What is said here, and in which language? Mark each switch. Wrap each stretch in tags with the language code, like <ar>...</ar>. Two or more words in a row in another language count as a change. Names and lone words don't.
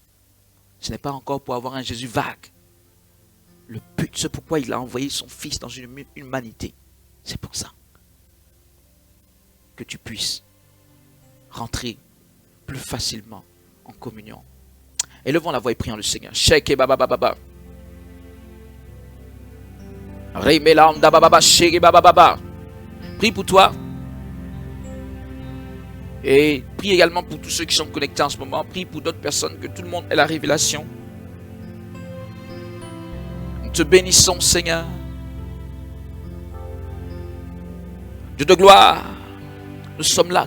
<fr>Ce n'est pas encore pour avoir un Jésus vague. Le but, c'est pourquoi il a envoyé son Fils dans une humanité. C'est pour ça que tu puisses rentrer plus facilement en communion. Élevons la voix et prions le Seigneur. Sheke baba baba baba. Remelanda baba baba sheke baba baba. Prie pour toi. Et prie également pour tous ceux qui sont connectés en ce moment. Prie pour d'autres personnes, que tout le monde ait la révélation. Nous te bénissons, Seigneur. Dieu de gloire, nous sommes là.</fr>